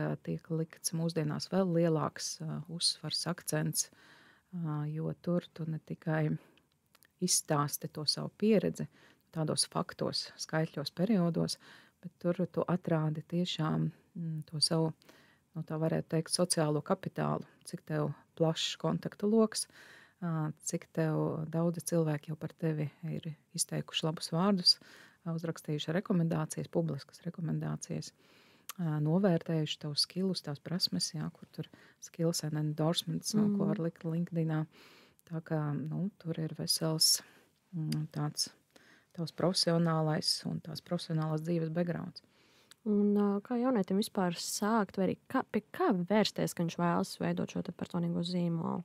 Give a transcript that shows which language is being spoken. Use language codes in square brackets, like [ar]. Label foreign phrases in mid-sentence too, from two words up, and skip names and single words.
[lv] tiek likts mūsdienās vēl lielāks uzsvars, akcents, jo tur tu ne tikai izstāsti to savu pieredzi tādos faktos, skaitļos, periodos, bet tur tu atrādi tiešām to savu, tā varētu teikt, sociālo kapitālu, cik tev plašs kontaktu loks, cik tev daudzi cilvēki jau par tevi ir izteikuši labus vārdus, uzrakstījuši rekomendācijas, publiskas rekomendācijas, novērtējuši tavus skillus, tās prasmes, jā, kur tur [en] skills and endorsements, [lv] ko var likt LinkedInā. Tā kā, tur ir vesels tāds tavs profesionālais un tās profesionālās dzīves backgrounds. Un kā jaunietim vispār sākt, vai arī pie kā vērsties, ka viņš vēlas veidot šo personīgo zīmolu?